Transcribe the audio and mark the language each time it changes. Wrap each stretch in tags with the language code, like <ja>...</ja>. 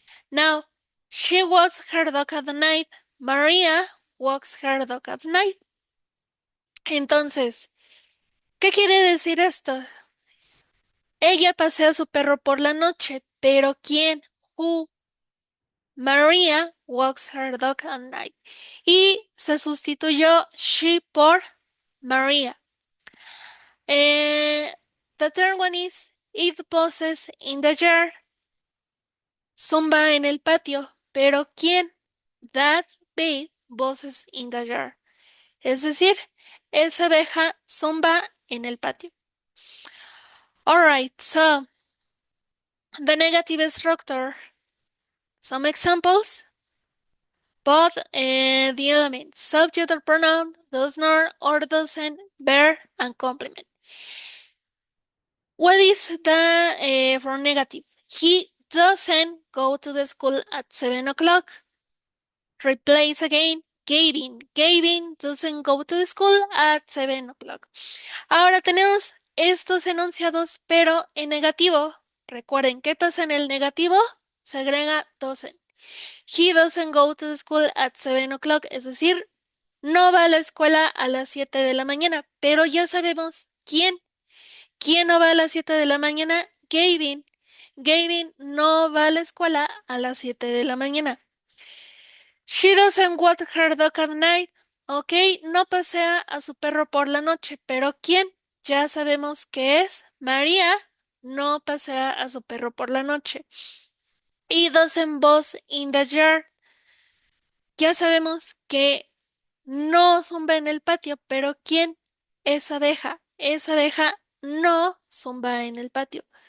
<en>Now, she walks her dog at night. Maria walks her dog at night.</en> <es>Entonces, ¿qué quiere decir esto? Ella pasea a su perro por la noche, pero ¿quién?</es> <en>Who? Maria walks her dog at night.</en> <es>Y se sustituyó she por Maria.</es> <en>The third one is it buzzes in the yard.</en> <es>Zumba en el patio. Pero ¿quién?</es> <en>That bee buzzes in the yard.</en> <es>Es decir, esa abeja zumba en el patio.</es> <en>Alright, so the negative structure. Some examples. Both the elements, subject or pronoun, does not or doesn't, verb, and complement. What is the for negative? He doesn't go to the school at 7 o'clock. Replace again. Gavin. Gavin doesn't go to the school at 7 o'clock.</en> <es>Ahora tenemos estos enunciados, pero en negativo. Recuerden, ¿qué pasa en el negativo? Se agrega doesn't.</es> <en>He doesn't go to the school at 7 o'clock.</en> <es>Es decir, no va a la escuela a las 7 de la mañana. Pero ya sabemos quién. ¿Quién no va a las 7 de la mañana? Gavin. Gavin no va a la escuela a las 7 de la mañana.</es> <en>She doesn't walk her dog at night.</en> <es>Ok, no pasea a su perro por la noche. ¿Pero quién? Ya sabemos que es María. No pasea a su perro por la noche.</es> <en>Y doesn't buzz in the yard.</en> <es>Ya sabemos que no zumba en el patio, pero ¿quién? Es abeja. Esa abeja no zumba en el patio.</es>